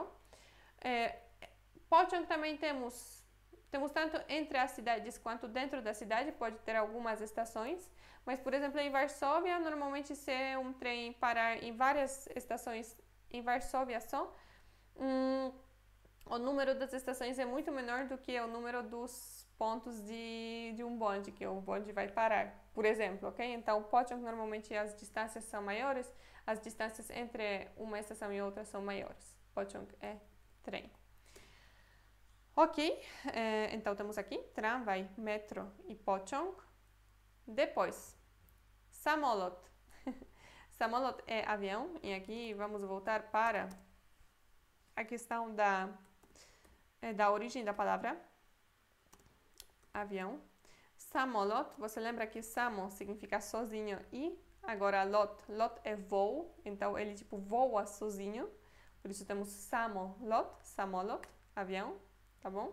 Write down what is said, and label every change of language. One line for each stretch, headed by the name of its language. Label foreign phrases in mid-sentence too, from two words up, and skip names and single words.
Portuguese: Pociąg também temos tanto entre as cidades quanto dentro da cidade, pode ter algumas estações, mas, por exemplo, em Varsóvia, normalmente se um trem parar em várias estações em Varsóvia só, o número das estações é muito menor do que o número dos pontos de um bonde, que o bonde vai parar, por exemplo, ok? Então, pociąg, normalmente as distâncias são maiores, as distâncias entre uma estação e outra são maiores. Pociąg é trem. Ok, então temos aqui tramway, metro e pociąg. Depois, samolot. Samolot é avião, e aqui vamos voltar para a questão da origem da palavra avião. Samolot, você lembra que samo significa sozinho e agora lot é voo, então ele tipo voa sozinho, por isso temos samolot, avião, tá bom?